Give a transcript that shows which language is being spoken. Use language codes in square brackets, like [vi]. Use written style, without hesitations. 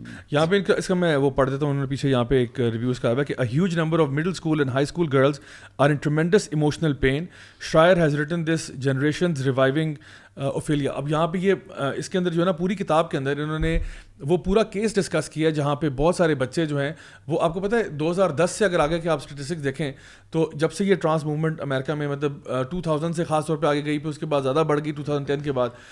[ur] یہاں پہ اس کا میں وہ پڑھ دیتا ہوں, انہوں نے پیچھے یہاں پہ ایک ریویوز کا ہے کہ [en] a huge number of middle school and high school girls are in tremendous emotional pain. Schreier has written this generation's reviving Ophelia. [ur] اب یہاں پہ یہ اس کے اندر جو ہے نا پوری کتاب کے اندر انہوں نے وہ پورا کیس ڈسکس کیا جہاں پہ بہت سارے بچے جو ہیں وہ, آپ کو پتہ ہے 2010 سے اگر آگے کے آپ اسٹیٹسٹکس دیکھیں تو جب سے یہ ٹرانس موومنٹ امریکہ میں مطلب 2000 سے خاص طور پہ آگے گئی, پھر اس کے بعد زیادہ بڑھ گئی 2010 کے بعد.